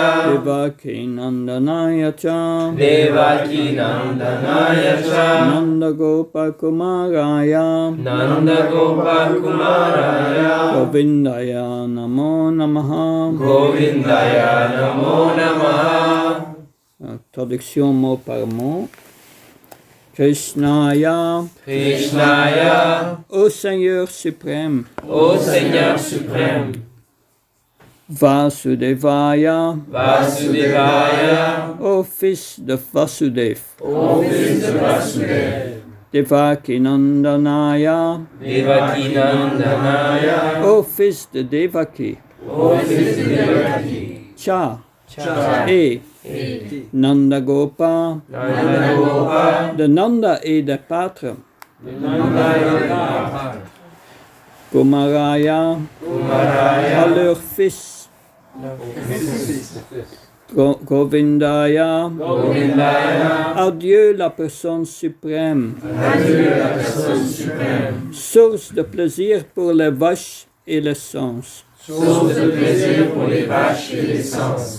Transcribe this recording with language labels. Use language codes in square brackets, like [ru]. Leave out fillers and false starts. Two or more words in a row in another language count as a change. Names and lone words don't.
[sa] देवकी नन्दनाय च. देवकी नन्दनाय च. नन्द गोप कुमाराय. नन्द गोप कुमाराय. गोविन्दाय नमो नमः. गोविन्दाय नमो नमः. [fr] Traduction mot par mot. [sa] Krishnaya. Krishnaya. [fr] Ô Seigneur suprême. Ô Seigneur suprême. [sa] Vasudevaya. Vasudevaya. [fr] Ô Fils de Vasudev. Ô Fils de Vasudev. [sa] देवकी नन्दनाय. देवकी नन्दनाय. [fr] Ô Fils de Devaki. Ô Fils de Devaki. [sa] Cha. Cha. [fr] Et Nanda Gopa. [sa] Nanda Gopa. [fr] De Nanda et des pâtres. [sa] Nanda Gopa. Kumaraya. Kumaraya. [fr] À leur fils. [sa] Govindaya. Govindaya. [fr] À Dieu la personne suprême. À Dieu la personne suprême. Source de plaisir pour les vaches et les sens. Source de plaisir pour les vaches et les sens.